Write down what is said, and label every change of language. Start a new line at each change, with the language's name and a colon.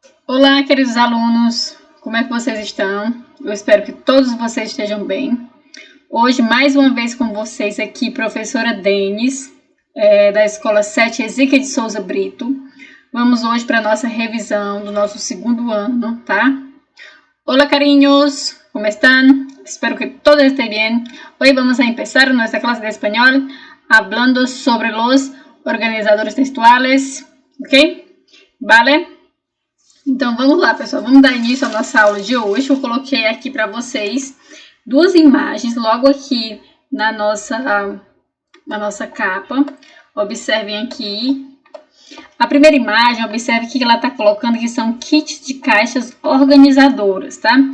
Portuguese: Olá, queridos alunos, como é que vocês estão? Eu espero que todos vocês estejam bem. Hoje, mais uma vez com vocês aqui, professora Denis, da Escola 7 Ezequiel de Souza Brito. Vamos hoje para a nossa revisão do nosso segundo ano, tá?
Spanish: Hola, cariños, ¿cómo están? Espero que todos estén bien. Hoy vamos a empezar nuestra clase de español hablando sobre los organizadores textuales, ¿ok?
Portuguese: Vale? Então, vamos lá, pessoal. Vamos dar início à nossa aula de hoje. Eu coloquei aqui para vocês duas imagens logo aqui na nossa capa. Observem aqui. A primeira imagem, observe que ela está colocando que são kits de caixas organizadoras, tá?